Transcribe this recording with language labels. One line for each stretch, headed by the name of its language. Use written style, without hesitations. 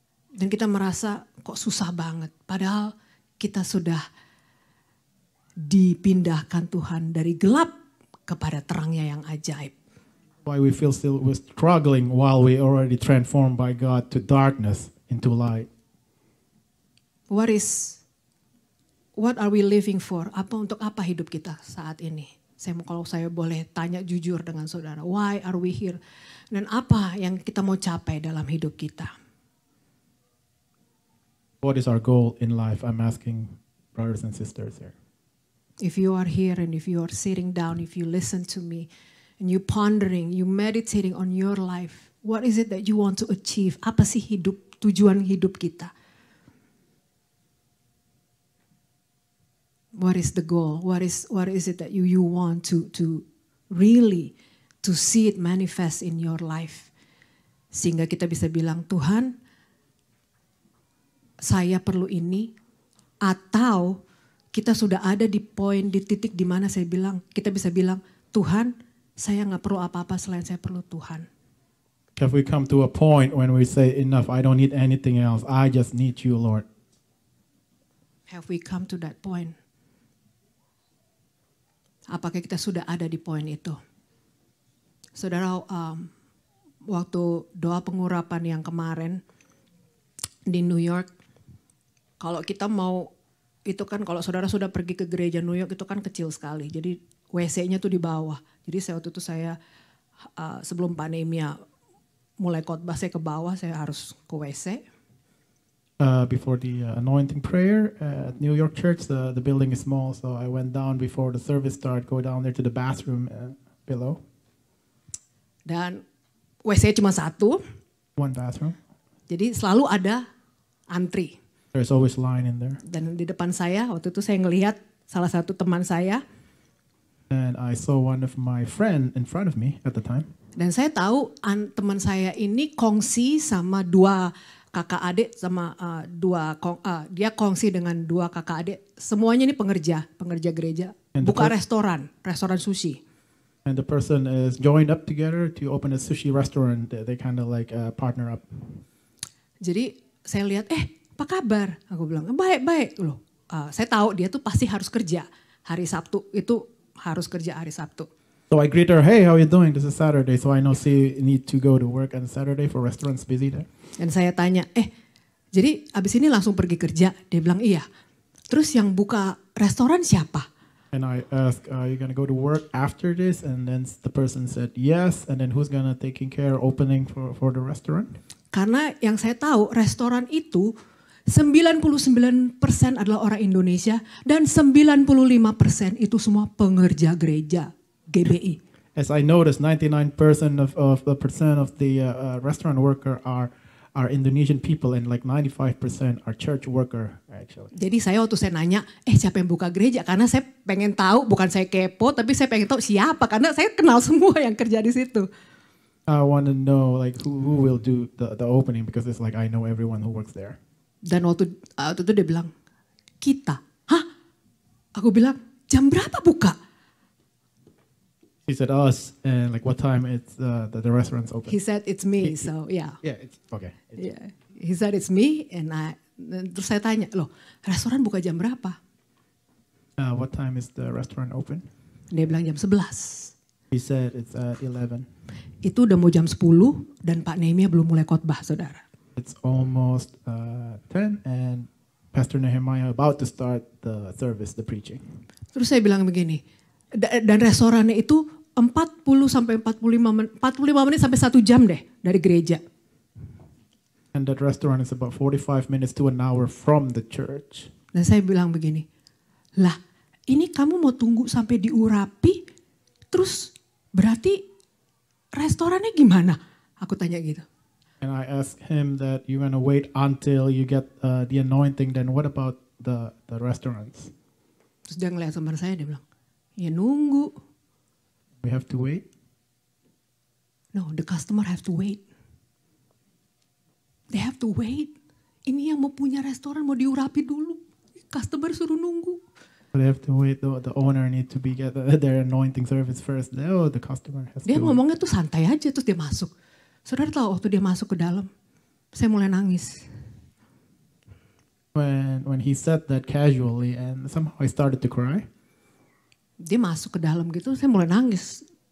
Indonesian: Dan kita merasa kok susah banget, padahal kita sudah dipindahkan Tuhan dari gelap kepada terangnya yang ajaib.
English: Why we feel still we're struggling while we already transformed by God to darkness into light. What are we living for?
Indonesian: Untuk apa hidup kita saat ini? Kalau saya boleh tanya jujur dengan saudara,
English: why are we here?
Indonesian: Dan apa yang kita mau capai dalam hidup kita?
English: What is our goal in life? I'm asking brothers and sisters here. If you are here and if you are sitting down, if you listen to me, and you pondering, you meditating on your life, what is it that you want to achieve?
Indonesian: Apa sih tujuan hidup kita?
English: What is the goal? What is it that you want to really to see it manifest in your life?
Indonesian: Sehingga kita bisa bilang, Tuhan, saya perlu ini, atau kita sudah ada di titik di mana kita bisa bilang, Tuhan, saya nggak perlu apa-apa selain saya perlu Tuhan.
English: Have we come to a point when we say, enough, I don't need anything else, I just need you, Lord? Have we come to that point?
Indonesian: Apakah kita sudah ada di poin itu? Saudara, waktu doa pengurapan yang kemarin di New York, kalau kita mau, itu kan kalau saudara sudah pergi ke gereja New York itu kan kecil sekali. Jadi WC-nya tuh di bawah. Jadi waktu itu saya sebelum pandemi mulai khotbah saya ke bawah, saya harus ke WC.
English: Before the anointing prayer at New York Church, the building is small, so I went down before the service started, go down there to the bathroom below.
Indonesian: Dan WC cuma satu.
English: One bathroom.
Indonesian: Jadi selalu ada antri.
English: There's always line in there.
Indonesian: Dan di depan saya, waktu itu saya ngelihat salah satu teman saya.
English: And I saw one of my friend in front of me at the time.
Indonesian: Dan saya tahu teman saya ini kongsi sama dua kakak adik sama dia kongsi dengan dua kakak adik. Semuanya ini pengerja gereja. Buka restoran sushi.
English: And the person is joined up together to open a sushi restaurant. They kind of like partner up.
Indonesian: Jadi saya lihat, apa kabar? Aku bilang, baik-baik loh. Saya tahu dia tuh pasti harus kerja. Hari Sabtu itu harus kerja hari Sabtu.
English: So I greet her, hey, how are you doing? This is Saturday. So I know she need to go to work on Saturday for restaurants busy there.
Indonesian: Dan saya tanya, jadi abis ini langsung pergi kerja? Dia bilang iya. Terus yang buka restoran siapa?
English: And I asked, are you going to go to work after this? And then the person said yes. And then who's going to taking care opening for the restaurant?
Indonesian: Karena yang saya tahu restoran itu 99% adalah orang Indonesia dan 95% itu semua pengerja gereja GBI.
English: As I noticed, 99% of the restaurant worker are Indonesian people and like 95% are church worker actually.
Indonesian: Jadi saya waktu saya nanya, siapa yang buka gereja? Karena saya pengen tahu, bukan saya kepo, tapi saya pengen tahu siapa. Karena saya kenal semua yang kerja di situ.
English: I want to know like who will do the opening because it's like I know everyone who works there.
Indonesian: Dan waktu itu dia bilang, kita. Hah? Aku bilang, jam berapa buka?
English: He said us and like what time it's the restaurant's open. He said it's me, so yeah. Yeah, it's okay. Yeah. He said it's me and
Indonesian: terus saya tanya, loh restoran buka jam berapa?
English: What time is the restaurant open?
Indonesian: Dia bilang jam 11.
English: He said it's at 11.
Indonesian: Itu udah mau jam 10 dan Pak Nehemia belum mulai khotbah, saudara.
English: It's almost 10 and Pastor Nehemiah about to start the service, the preaching.
Indonesian: Terus saya bilang begini, dan restorannya itu 40 sampai 45 menit sampai 1 jam deh dari gereja.
English: And that restaurant is about 45 minutes to an hour from the church.
Indonesian: Dan saya bilang begini, lah ini kamu mau tunggu sampai diurapi, terus berarti restorannya gimana? Aku tanya gitu.
English: And I asked him that you're gonna wait until you get the anointing. Then what about the restaurants?
Indonesian: Terus dia ngeliat sama saya, dia bilang, ya nunggu.
English: We have to wait. No, the customer have to wait. They have to wait.
Indonesian: Ini yang mau punya restoran mau diurapi dulu. Customer suruh nunggu.
English: They have to wait. The owner need to be get their anointing service first. Oh, the customer has
Indonesian: Dia
English: to.
Indonesian: ngomongnya tuh santai aja, terus dia masuk. Saudara tahu waktu dia masuk ke dalam, saya mulai nangis.
English: When he said that casually, and somehow I started to cry.
Indonesian: Dia masuk ke dalam gitu, saya mulai nangis.